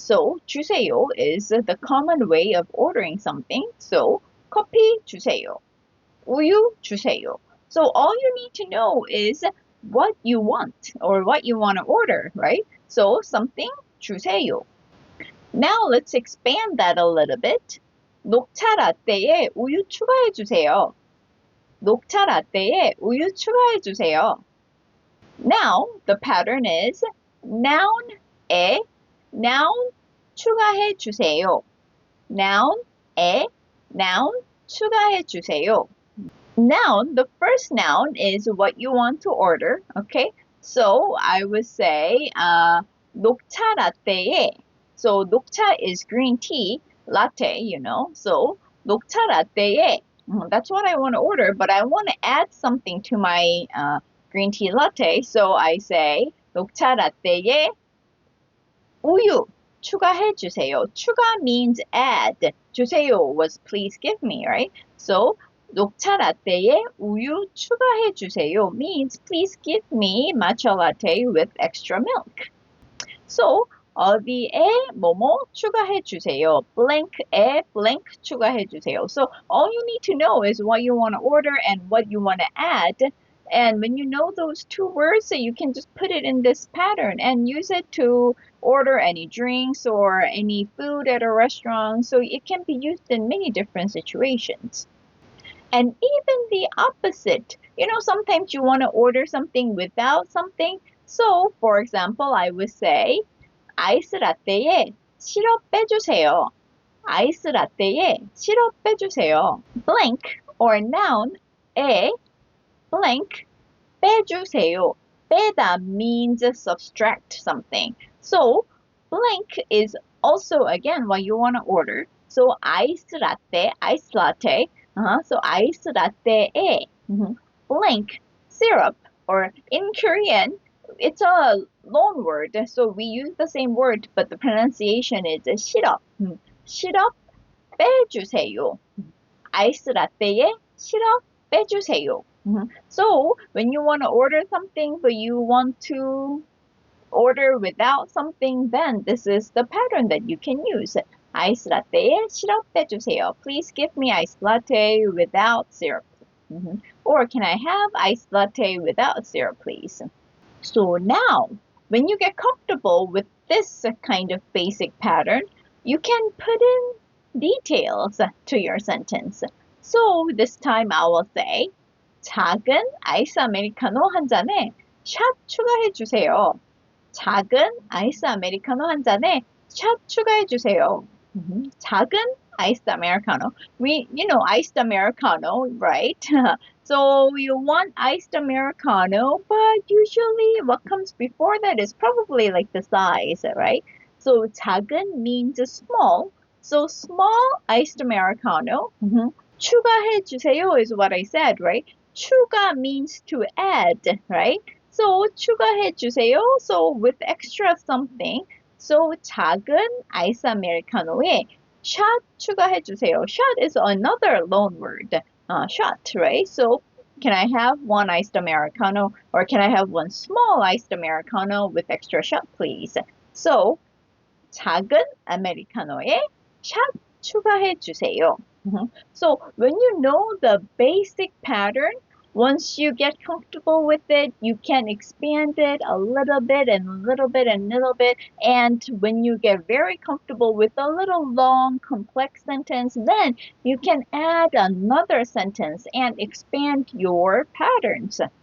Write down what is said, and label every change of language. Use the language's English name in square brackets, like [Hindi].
[English] So 주세요 is the common way of ordering something. [Korean] So 커피 주세요. 우유 주세요. [English] So all you need to know is what you want or what you want to order, right? So something 주세요. Now let's expand that a little bit. [Korean] 녹차 라떼에 우유 추가해 주세요. 녹차 라떼에 우유 추가해 주세요. [English] Now the pattern is noun에 noun [Korean] 추가해 주세요. noun에 noun 추가해 주세요. [English] Noun, the first noun is what you want to order, okay? So I would say [Korean] 녹차 라떼에. [English] So 녹차 is green tea, latte, you know. So [Korean] 녹차 라떼에, [English] that's what I want to order, but I want to add something to my green tea latte. So I say [Korean] 녹차 라떼에 우유 추가해 주세요. [English] 추가 means add. 주세요 was please give me, right? So [Korean] 녹차 라떼에 우유 추가해 주세요 [English] means please give me matcha latte with extra milk. [Korean] So 어디에 뭐뭐 추가해 주세요. blank에 blank 추가해 주세요. [English] So all you need to know is what you want to order and what you want to add. And when you know those two words, you can just put it in this pattern and use it to order any drinks or any food at a restaurant. So it can be used in many different situations. And even the opposite. You know, sometimes you want to order something without something. So, for example, I would say, [Korean] 아이스 라떼에 시럽 빼주세요. 아이스 라떼에 시럽 빼주세요. [English] Blank or noun에 blank 빼주세요. 빼다 means subtract something. So blank is also again what you want to order. So ice latte, ice latte. So ice latte blank syrup, or in Korean it's a loan word. So we use the same word, but the pronunciation is 시럽. [Korean] 시럽 빼주세요. 아이스 라떼에 시럽 빼주세요. [English] So when you want to order something but you want to order without something, then this is the pattern that you can use. [Korean] 아이스 라떼에 시럽 빼주세요. [English] Please give me iced latte without syrup. Or can I have iced latte without syrup, please? So now, when you get comfortable with this kind of basic pattern, you can put in details to your sentence. So this time I will say, [Korean] 작은 아이스 아메리카노 한 잔에 샷 추가해 주세요. 작은 아이스 아메리카노 한 잔에 샷 추가해 주세요. [English] 작은 iced americano. You know iced americano, right? So you want iced americano, but usually what comes before that is probably like the size, right? So 작은 means small. So small iced americano. [Korean] 추가해 주세요 [English] is what I said, right? 추가 means to add, right? [Korean] So 추가해 주세요. [English] So with extra something. [Korean] So 작은 아이스 아메리카노에 샷 추가해 주세요. [English] Shot is another loan word. Shot, right? So can I have one iced Americano, or can I have one small iced Americano with extra shot, please? [Korean] So 작은 아메리카노에 샷 추가해 주세요. [English] So when you know the basic pattern, once you get comfortable with it, you can expand it a little bit and a little bit and a little bit. And when you get very comfortable with a little long, complex sentence, then you can add another sentence and expand your patterns.